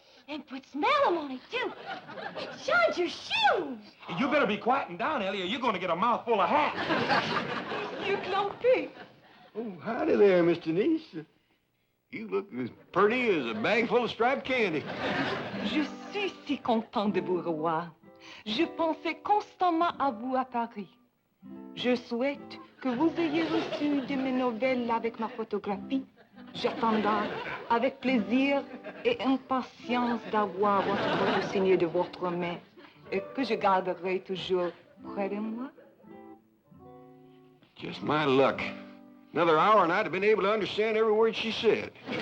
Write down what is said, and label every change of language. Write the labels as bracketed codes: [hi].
[en] And put smell on it, too. And shined your shoes. You better be quieting down, Elly, or you're going to get a mouthful of hat. You clumpy. Oh, howdy there, Miss Denise. You look as pretty as a bag full of striped candy. [fr] Je suis si content de vous revoir. Je pensais constamment à vous à Paris. Je souhaite que vous ayez reçu de mes nouvelles avec ma photographie. J'attendrai avec plaisir et impatience d'avoir votre photo signée de votre main et que je garderai toujours près de moi. [en] Just my luck. Another hour and I'd have been able to understand every word she said.